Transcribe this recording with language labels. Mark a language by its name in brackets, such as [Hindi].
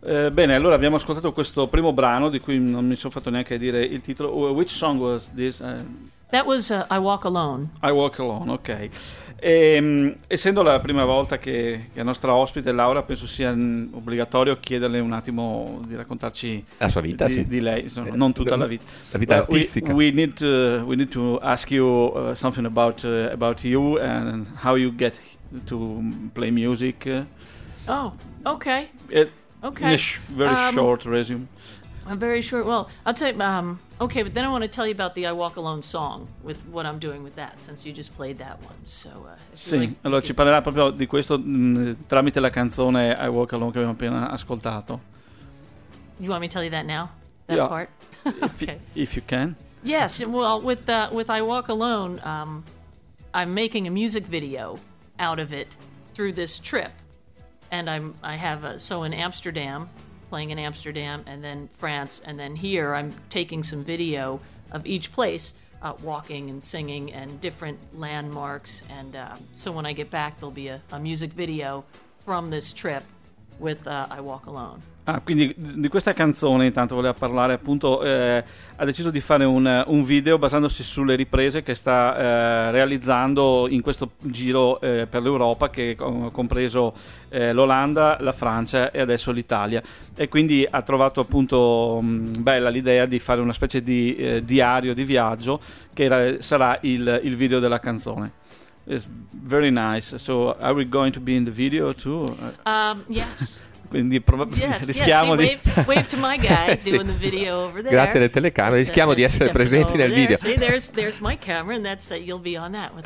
[Italian] Bene, allora abbiamo ascoltato questo primo brano di cui non mi sono fatto neanche dire il titolo. [English] Which song was this? That was I Walk Alone. I Walk Alone, ok. [Italian] E, essendo la prima volta che la nostra ospite Laura, penso sia obbligatorio chiederle un attimo di raccontarci la sua vita, di lei, insomma, non tutta la vita. La vita artistica. [English] We need to ask you something about you and how you get to play music. Oh, okay. Okay. Very short resume. A very short. Well, I'll tell you. Okay, but then I want to tell you about the "I Walk Alone" song with what I'm doing with that, since you just played that one. So. [Italian] Sì. [English] Like, [Italian] allora ci parlerà proprio di questo tramite la canzone "I Walk Alone" che abbiamo appena ascoltato. [English] You want me to tell you that now? That yeah. Part. Okay. If you can. Yes. Well, with "I Walk Alone," I'm making a music video out of it through this trip. And I have in Amsterdam, playing in Amsterdam, and then France, and then here I'm taking some video of each place, walking and singing and different landmarks. And so when I get back, there'll be a music video from this trip with "I Walk Alone." [Italian] Ah, quindi di questa canzone intanto voleva parlare, appunto, ha deciso di fare un video basandosi sulle riprese che sta realizzando in questo giro per l'Europa, che ha compreso l'Olanda, la Francia e adesso l'Italia, e quindi ha trovato appunto bella l'idea di fare una specie di diario di viaggio che sarà il video della canzone. [English] It's very nice. So are we going to be in the video too? Yes. [Italian] Quindi rischiamo di [English] wave to my guy doing sì. The video over there. [Italian] Grazie alle telecamere, rischiamo di essere presenti nel video. [English] See, there's my camera and that's you'll be on that with